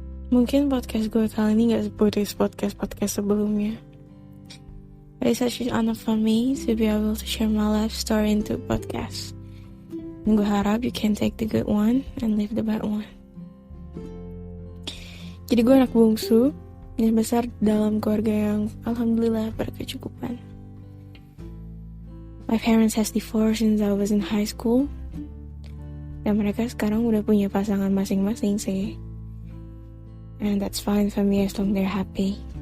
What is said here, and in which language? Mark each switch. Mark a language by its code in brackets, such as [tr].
[id] Mungkin podcast gue kali ini gak seperti podcast sebelumnya. [en] But it's such an honor for me to be able to share my life story into a podcast. [id] Dan gue harap [en] you can take the good one and leave the bad one. [id] Jadi gue anak bungsu yang besar dalam keluarga yang alhamdulillah berkecukupan. [en] My parents has divorced since I was in high school. [id] Dan mereka sekarang udah punya pasangan masing-masing sih. [en] And that's fine for me as long they're happy.